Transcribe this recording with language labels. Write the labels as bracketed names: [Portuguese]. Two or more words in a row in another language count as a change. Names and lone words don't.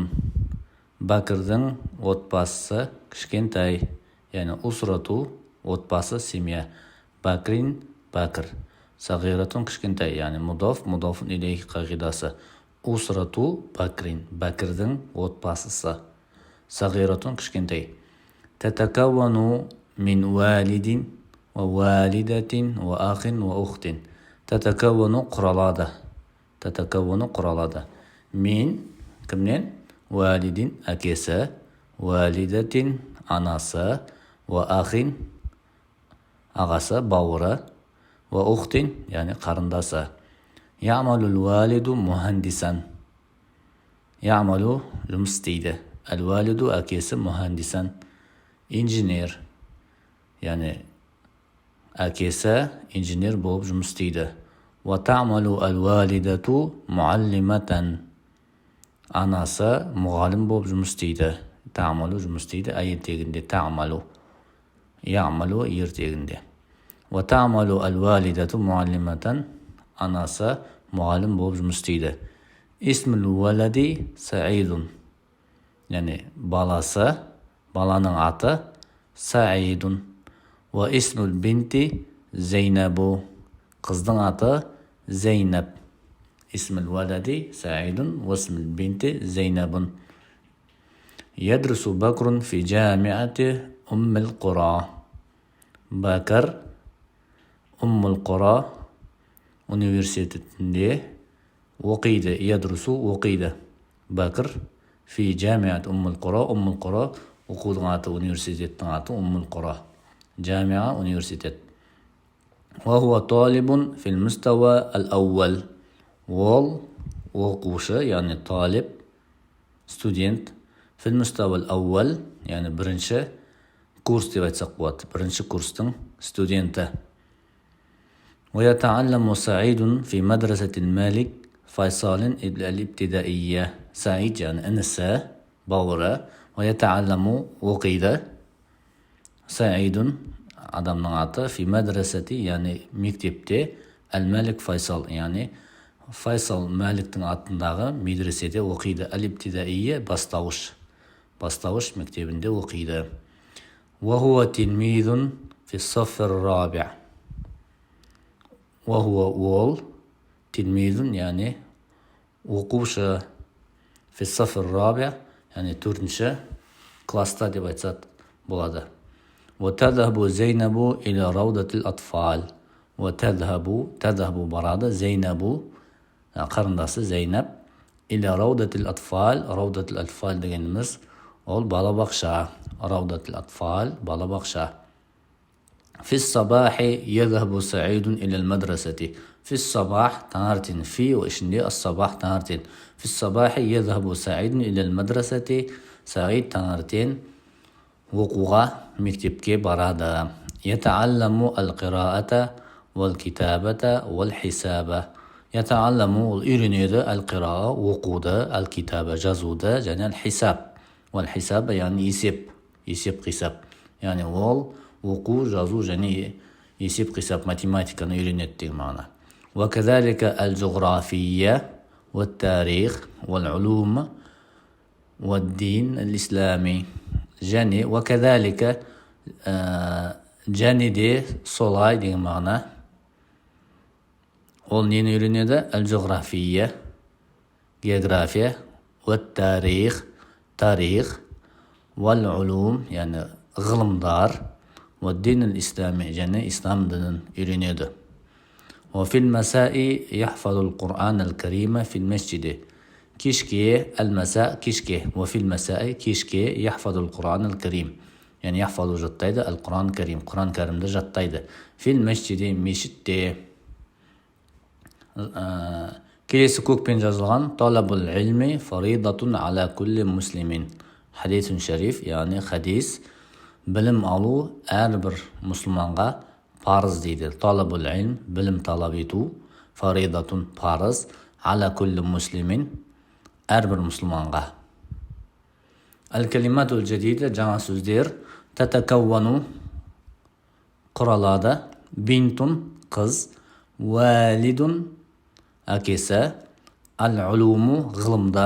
[Kazakh] Бәкірдің отбасысы кішкентай. Яғни усрату отбасы семья. Бәкрин бәкір. Сағиратун кішкентай. Яғни [Arabic] مضاف إليه [Kazakh] қағидасы. [Arabic] أسرة بكر. [Kazakh] Бәкірдің отбасысы. Сағиратун кішкентай. [Arabic] تتكون من والد ووالدة وأخ وأخت. تتكون قرالады. [Kazakh] Мен кімнен? Валидин әкесі, валидатин анасы, وأخ ағасы, бауыры, وأخت яғни қарындасы. [Arabic] يعمل الوالد مهندسا. يعمل [Kazakh] жұмыс істейді. الوالد әкесі مهندسا инженер, яғни әкесі инженер болып жұмыс істейді. [Arabic] وَتَعْمَلُ الْوَالِدَةُ مُعَلِّمَةً. [Kazakh] Анасы мұғалім болып жұмыс істейді. Ta'malu жұмыс істейді, ертегінде ta'malu. Ya'malu ертегінде. [Arabic] وَتَعْمَلُ الْوَالِدَةُ مُعَلِّمَةً. [Kazakh] Анасы мұғалім болып жұмыс істейді. [Arabic] اسم الولد سعيد. [Kazakh] Яғни баланың аты Саидун. [Arabic] واسم البنت زينب. [Kazakh] Қыздың аты Зейнаб. [Arabic] اسم الولد سعيد. واسم البنت زينب يدرس بكر في جامعة أم القرى. [Kazakh] Бакр Уммул Қура университетінде оқиды. Ядрусу оқиды. Бакр [Arabic] في جامعة أم القرى [Kazakh] оқудың аты, университеттің аты Уммул Қура. Джамиа университет. [Arabic] وهو طالب في المستوى الأول. [Kazakh] Ол оқушы, яғни талиб, студент. [Arabic] في المستوى الأول, [Kazakh] яғни бірінші курс деп айтсақ болады. Бірінші курстың студенті. [Arabic] ويتعلم سعيد في مدرسة الملك فيصل الابتدائية. [Kazakh] Саид яғни інісі, бауыры. ويتعلم оқиды. Саидун адамның аты [Arabic] في مدرسة [Kazakh] яғни мектепте әл-Малик Файсал яғни Файсал Маликтің атындағы медреседе оқиды. Әл-ибтидаия бастауыш мектебінде оқиды. [Arabic] وهو تلميذ في الصف الرابع. [Kazakh] وهو ол تلميذ яғни оқушы [Arabic] في الصف الرابع [Kazakh] яғни төртінші класста деп айтсақ болады. [Arabic] وتذهب زينب إلى روضة الأطفال. تذهب барады. زينب қарындасы Зейнаб إلى روضة الأطفال. روضة الأطفال [Kazakh] дегеніміз ол балабақша. [Arabic] روضة الأطفال балабақша. في الصباح يذهب سعيد إلى المدرسة. في الصباح таңертең. في ішінде الصباح таңертең. في الصباح يذهب سعيد إلى المدرسة. [Kazakh] سعيد таңертең оқуға мектепке барады. [Arabic] يتعلم القراءة والكتابة والحساب. [Kazakh] يتعلم ол үйренеді. القراءة оқуды, الكتابة жазуды және الحساب. والحساب яғни есеп қисап. яғни ол оқу, жазу және есеп қисап математиканы үйренеді деген мағына. [Arabic] وكذلك الجغرافية والتاريخ والعلوم والدين الإسلامي. [Kazakh] және وكذلك және де солай деген мағына. Ол нені үйренеді? Al-Jughrafiya география, والتاريخ тарих, والعلوم яғни ғылымдар, [Arabic] والدين الإسلامي [Kazakh] және ислам дінін үйренеді. [Arabic] وفي المساء يحفظ القرآن الكريم في المسجد. кешке المساء кешке. وفي المساء кешке يحفظ القرآن الكريم яғни يحفظ жаттайды. القرآن الكريم [Kazakh] Құран кәрімді жаттайды. [Arabic] في المسجد мешітте. [Kazakh] Келесі көкпен жазылған [Arabic] طلب العلم فريضة على كل مسلم. حديث شريف [Kazakh] яғни хадис білім алу әрбір мұсылманға парыз дейді. [Arabic] طلب العلم [Kazakh] білім талап ету, фаридатун парыз, [Arabic] على كل مسلم [Kazakh] әрбір мұсылманға. [Arabic] الكلمات الجديدة [Kazakh] жаңа сөздер. Tatakawwanu құралады. Бинтун қыз. Валидун әкесі. Ал-улуму ғылымдар.